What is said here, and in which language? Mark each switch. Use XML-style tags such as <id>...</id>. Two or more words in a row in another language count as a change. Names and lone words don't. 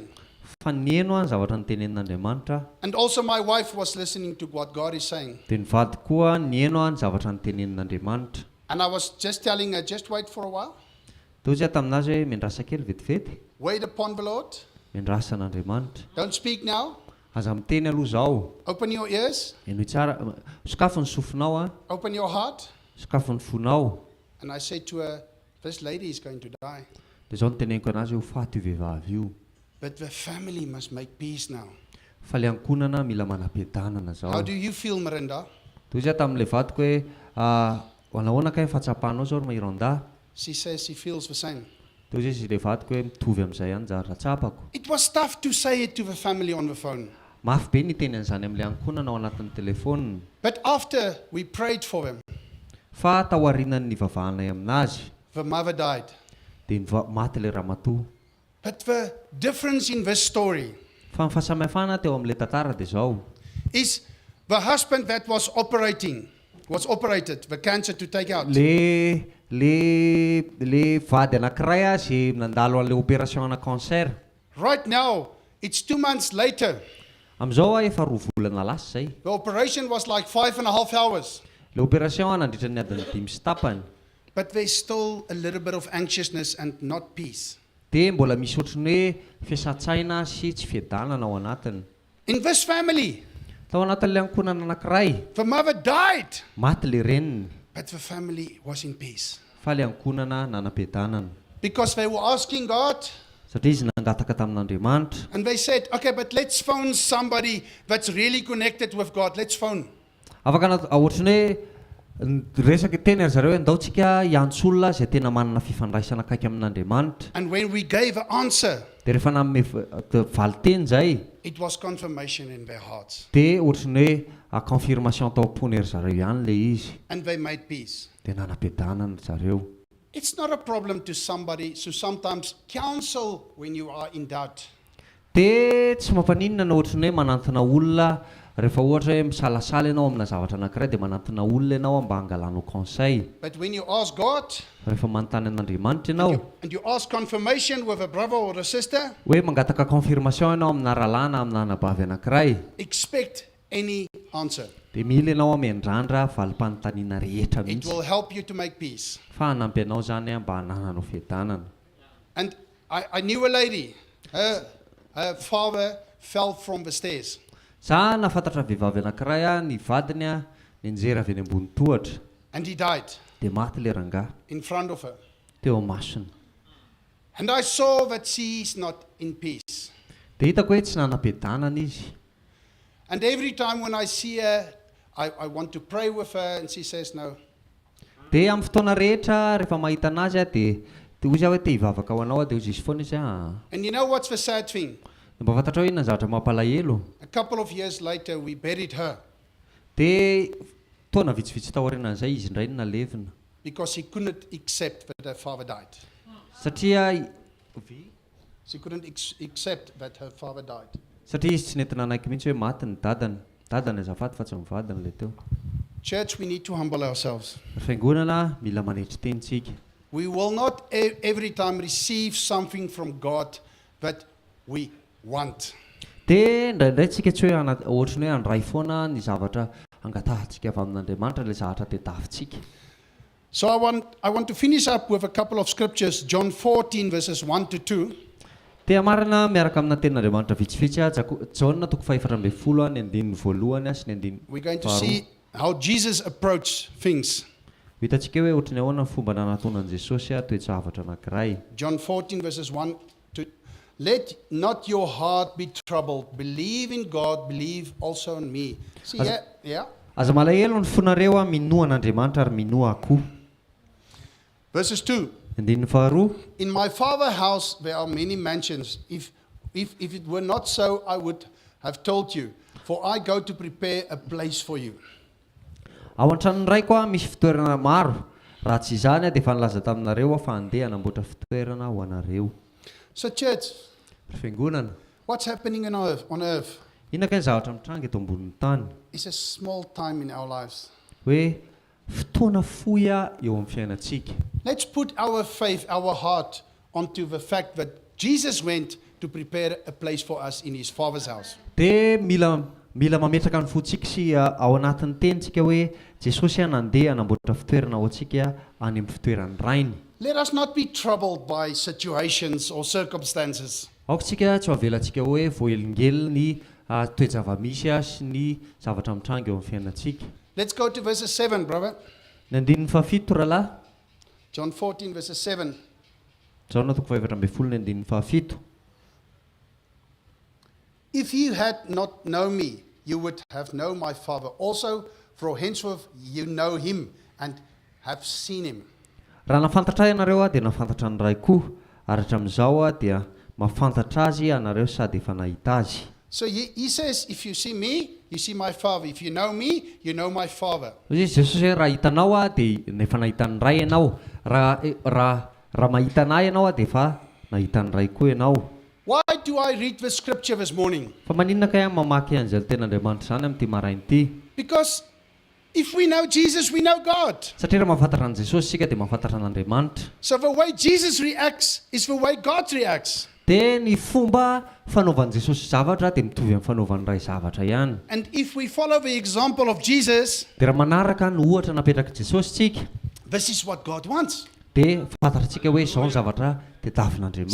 <mg>Fa nieno a ny zavatra nitenenin'Andriamanitra.</mg> <en>And also my wife was listening to what God is saying.</en> <mg>Dia ny vady koa nieno a ny zavatra nitenenin'Andriamanitra.</mg> <en>And I was just telling her, just wait for a while.</en> <mg>Teo izy taminazy hoe miandrasa kely vetivety.</mg> <en>Wait upon the Lord.</en> <mg>Miandrasa an'Andriamanitra.</mg> <en>Don't speak now.</en> <mg>Aza miteny aloha zao.</mg> <en>Open your ears.</en> <mg>Eno tsara. Sokafo ny sofinao a.</mg> <en>Open your heart.</en> <mg>Sokafo ny fonao.</mg> <en>And I said to her, this lady is going to die.</en> <mg>Dia zao niteneniko anazy ho faty io vehivavy io.</mg> <en>But the family must make peace now.</en> <mg>Fa le ankonana mila manam-piadanana zao.</mg> <en>How do you feel, Miranda?</en> <mg>Toy izy tamin'ilay vadiko hoe hoanahoana kay fatsapanao zao ry Miranda.</mg> <en>She says she feels the same.</en> <mg>Toy izy le vadiko hoe mitovy amin'izay ihany zara tsapako.</mg> <en>It was tough to say it to the family on the phone.</en> <mg>Mafy be niteny an'izany amin'ilay ankonana ao anatin'ny telefona.</mg> <en>But after we prayed for them,</en> <mg>Fa tao aorianan'ny vavahanay aminazy.</mg> <en>the mother died.</en> <mg>Dia maty le ramatoa.</mg> <en>But the difference in this story</en> <mg>Fa ny fahasamihafana teo amin'ilay tantara dia zao.</mg> <en>is the husband that was operated, the cancer to take out.</en> <mg>Le vady anankiray a zay nandalo an'ilay opération ana cancer.</mg> <en>Right now, it's 2 months later.</en> <mg>Amin'izao a efa 2 volana lasa zay.</mg> <en>The operation was like 5.5 hours.</en> <mg>Le opération nandritra ny adiny 5 sy tapany.</mg> <en>But there's still a little bit of anxiousness and not peace.</en> <mg>Dia mbola misy ohatran'ny hoe fiasan-tsaina sy tsy fiadanana ao anatiny.</mg> <en>In this family,</en> <mg>Tao anatin'ilay ankonana anankiray,</mg> <en>the mother died,</en> <mg>maty le reniny.</mg> <en>but the family was in peace.</en> <mg>Fa le ankonana nanam-piadanana.</mg> <en>Because they were asking God,</en> <mg>Satria izy nangataka tamin'Andriamanitra.</mg> <en>and they said, okay, but let's phone somebody that's really connected with God. Let's phone.</en> <mg>Afaka ohatran'ny hoe resaka teny ry zareo hoe andaontsika hiantso olona izay tena manana fifandraisana akaiky amin'Andriamanitra.</mg> <en>And when we gave an answer,</en> <mg>Dia rehefa nanome valiteny zay,</mg> <en>it was confirmation in their hearts.</en> <mg>dia ohatran'ny hoe confirmation tao am-pony ry zareo ihany le izy.</mg> <en>And they made peace.</en> <mg>Dia nanam-piadanana zareo.</mg> <en>It's not a problem to somebody to sometimes counsel when you are in doubt.</en> <mg>Dia tsy mampaninona na ohatran'ny hoe manantona olona rehefa ohatra hoe misalasala ianao amina zavatra anankiray dia manantona olona ianao mba hangalanao conseil.</mg> <en>But when you ask God,</en> <mg>Rehefa manontany an'Andriamanitra ianao</mg> <en>and you ask confirmation with a brother or a sister,</en> <mg>hoe mangataka confirmation ianao amina rahalahy na amina anabavy anankiray,</mg> <en>expect any answer.</en> <mg>dia mila ianao miandrandra valim-panontaniana rehetra</mg> <en>It</en> <mg>mihitsy.</mg> <en>will help you to make peace.</en> <mg>Fa hanampy anao zany mba hanananao fiadanana.</mg> <en>And I knew a lady. Her father fell from the stairs.</en> <mg>Za nafantatra vehivavy anankiray ny vadiny nianjera avy eny ambony tohatra,</mg> <en>And he died</en> <mg>dia maty le rangahy</mg> <en>in front of her.</en> <mg>teo amasony.</mg> <en>And I saw that she's not in peace.</en> <mg>Dia hitako hoe tsy nanam-piadanana izy.</mg> <en>And every time when I see her, I want to pray with her, and she says no.</en> <mg>Dia amin'ny fotoana rehetra rehefa mahita anazy dia hoy izy hoe te hivavaka ho anao dia hoy izy foana izy</mg> <en>And you know what's the sad thing?</en> <mg>mba fantatra hoe inona zavatra mampalahelo.</mg> <en>A couple of years later, we buried her</en> <mg>Dia taona vitsivitsy tao aorianan'izay izy indray no nalevina</mg> <en>because she couldn't accept that her father died.</en> <mg>satria</mg> <en>She couldn't accept that her father died.</en> <mg>satria izy tsy nentina anaiky mihitsy hoe maty ny dadany azafady fa tsy mivadiny le teo.</mg> <en>Church, we need to humble ourselves.</en> <mg>Fiangonana mila manetry tenitsika.</mg> <en>We will not every time receive something from God that we want.</en> <mg>Dia indraindray tsika tsy hoe ohatrany hoe handray foana ny zavatra angatahantsika avy amin'Andriamanitra le zavatra tadiavintsika.</mg> <en>So I want to finish up with a couple of scriptures, John 14 verses 1 to 2.</en> <mg>Dia marina miaraka amina tenin'Andriamanitra vitsivitsy Jaona 5:12 ny andininy voalohany sy ny andininy</mg> <en>We're going to see how Jesus approached things.</en> <mg>Hitantsika hoe ohatrany ahoana ny fomba nanantonan'i Jesosy toe-javatra anankiray.</mg> <en>John 14 verses 1 to let not your heart be troubled. Believe in God, believe also in me. See, yeah.</en> <mg>Aza malahelo ny fonareo minoa an'Andriamanitra ary minoa akoho.</mg> <en>Verses 2.</en> <mg>Andininy faharoa.</mg> <en>In my Father's house there are many mansions. If it were not so, I would have told you. For I go to prepare a place for you.</en> <mg>Ao an-tranony raiko misy fitoerana maro. Raha tsy izany dia efa nilaza taminareo fa andeha hanamboatra fitoerana ho anareo.</mg> <en>So church,</en> <mg>Fiangonana,</mg> <en>what's happening on earth?</en> <mg>Inona kay ny zavatra mitranga eto ambonin'ny tany?</mg> <en>is a small time in our lives.</en> <mg>Hoe fotoana foya eo amin'ny fiainantsika.</mg> <en>Let's put our faith, our heart onto the fact that Jesus went to prepare a place for us in his Father's house.</en> <mg>Dia mila mametraka ny fontsika sy ao anatin'ny tenitsika hoe Jesosy nandeha hanamboatra fitoerana ho antsika any amin'ny fitoerany rainy.</mg> <en>Let us not be troubled by situations or circumstances.</en> <mg>Aokontsika tsy havelantsika hoe voaelingely ny toe-java-misy sy ny zavatra mitranga eo amin'ny fiainantsika.</mg> <en>Let's go to verses 7, brother.</en> <mg>Ny andininy fahafito rahalahy.</mg> <en>John 14, verses 7.</en> <mg>Jaona 14 ny andininy fahafito.</mg> <en>If you had not known me, you would have known my Father. Also, for henceforth you know him and have seen him.</en> <mg>Raha nafantatra ianareo dia nafantatra ny ray koa, ary hatramin'izao dia mahafantatra azy ianareo sady efa nahita azy.</mg> <en>So he says, if you see me, you see my Father. If you know me, you know my Father.</en> <mg>Jesosy hoe raha hitanao dia efa nahita ny ray ianao. Raha mahita anahy ianao dia efa nahita ny ray koa ianao.</mg> <en>Why do I read the scripture this morning?</en> <mg>Fa maninona kaya mamaky an'izay ten'Andriamanitra zany amin'ity maraina ity?</mg> <en>Because if we know Jesus, we know God.</en> <mg>Satria raha mahafantatra an Jesosy sika dia mahafantatra an'Andriamanitra.</mg> <en>So the way Jesus reacts is the way God reacts.</en> <mg>Dia ny fomba fanaovan'i Jesosy zavatra dia mitovy amin'ny fanaovan'ny ray zavatra ihany.</mg> <en>And if we follow the example of Jesus,</en> <mg>Dia raha manaraka ny ohatra napetraka Jesosy tsika,</mg> <en>this is what God wants.</en> <mg>dia fantatritsika hoe izao ny zavatra tadiavin'Andriamanitra.</mg>